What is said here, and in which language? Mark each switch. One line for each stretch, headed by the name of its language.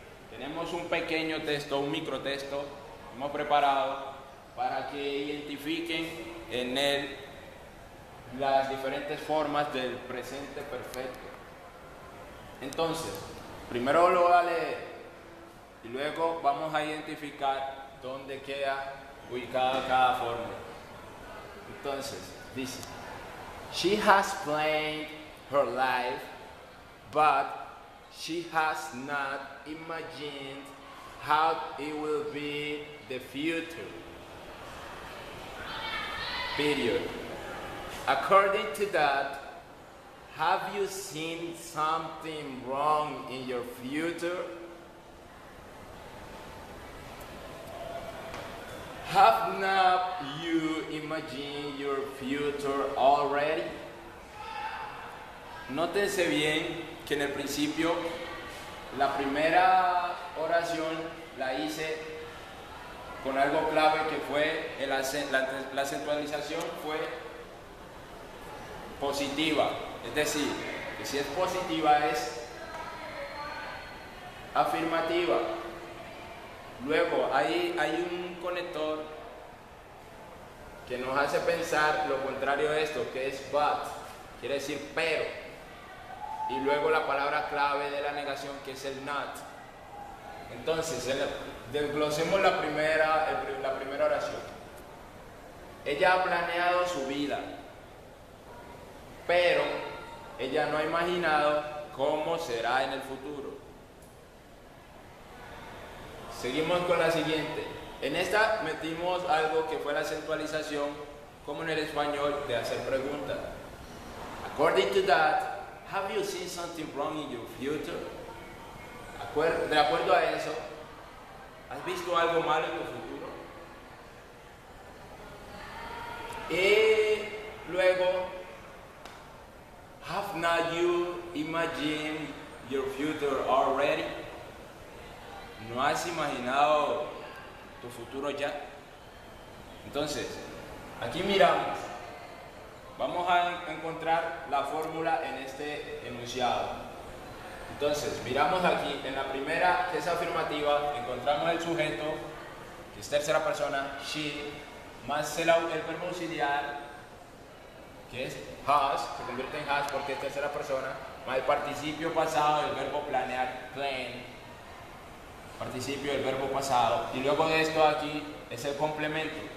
Spanish: Tenemos un pequeño texto, un microtexto, hemos preparado para que identifiquen en él las diferentes formas del presente perfecto. Entonces, primero lo voy a leer y luego vamos a identificar dónde queda ubicada cada forma. Entonces, dice:
English: She has planned her life, but she has not imagined how it will be the future. Period. According to that, have you seen something wrong in your future? Have not you imagined your future already?
Spanish: Nótense bien que en el principio la primera oración la hice con algo clave que fue la acentualización fue positiva, es decir, que si es positiva es afirmativa. Luego hay un conector que nos hace pensar lo contrario de esto, que es but, quiere decir pero. Y luego la palabra clave de la negación, que es el not. Entonces, desglosemos la primera oración. Ella ha planeado su vida, pero ella no ha imaginado cómo será en el futuro. Seguimos con la siguiente. En esta metimos algo que fue la acentualización, como en el español, de hacer preguntas.
English: According to that, have you seen something wrong in your future?
Spanish: De acuerdo a eso, ¿has visto algo malo en tu futuro? Y luego,
English: have not you imagined your future already?
Spanish: ¿No has imaginado tu futuro ya? Entonces, aquí miramos. Vamos a encontrar la fórmula en este enunciado. Entonces, miramos aquí, en la primera, que es afirmativa, encontramos el sujeto, que es tercera persona, she, más el verbo auxiliar, que es has, se convierte en has porque es tercera persona, más el participio pasado del verbo planear, plan, participio del verbo pasado, y luego de esto aquí es el complemento.